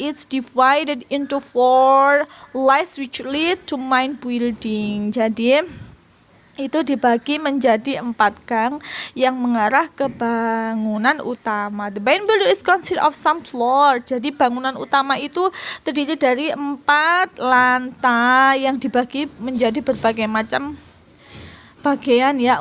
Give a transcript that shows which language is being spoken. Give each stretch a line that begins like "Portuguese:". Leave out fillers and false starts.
English: It's divided into 4 lights which lead to main building.
Indonesian: Jadi itu dibagi menjadi 4 gang yang mengarah ke bangunan utama.
English: The main building is consist of some floor.
Indonesian: Jadi bangunan utama itu terdiri dari 4 lantai yang dibagi menjadi berbagai macam bagian ya.